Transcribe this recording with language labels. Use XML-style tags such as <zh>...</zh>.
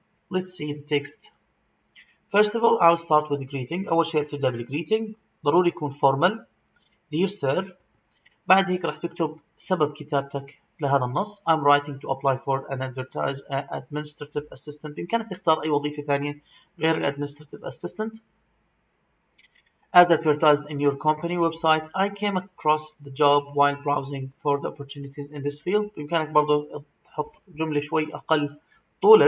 <en>Let's see the text. First of all, I'll start with the greeting.</en> <ar>أول شيء أبتدأ بالgreeting. ضروري يكون formal.</ar> <en>Dear sir,</en> <ar>بعد هيك راح تكتب سبب كتابتك لهذا النص.</ar> <en>I'm writing to apply for an administrative assistant.</en> <ar>بإمكانك تختار أي وظيفة ثانية غير administrative assistant.</ar> <en>As advertised in your company website, I came across the job while browsing for the opportunities in this field.</en> <ar>بإمكانك برضو تحط جملة شوي أقل طولا.</ar>